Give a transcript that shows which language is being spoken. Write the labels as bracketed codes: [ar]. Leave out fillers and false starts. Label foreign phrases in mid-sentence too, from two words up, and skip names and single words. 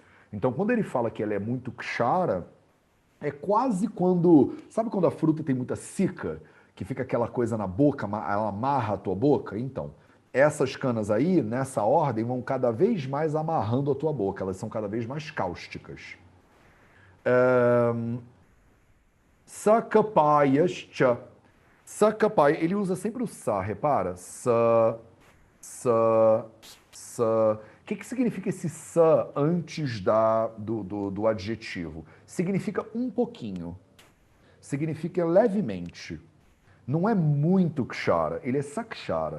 [pt] Então, quando ele fala que ela é muito kshara, é quase quando... Sabe quando a fruta tem muita cica? Que fica aquela coisa na boca, ela amarra a tua boca? Então, essas canas aí, nessa ordem, vão cada vez mais amarrando a tua boca. Elas são cada vez mais cáusticas. Sakapayascha. Sakapaya, ele usa sempre o sa, repara? Sa. O que significa esse sa antes do adjetivo? Significa um pouquinho. Significa levemente. Não é muito kshara, ele é sakshara.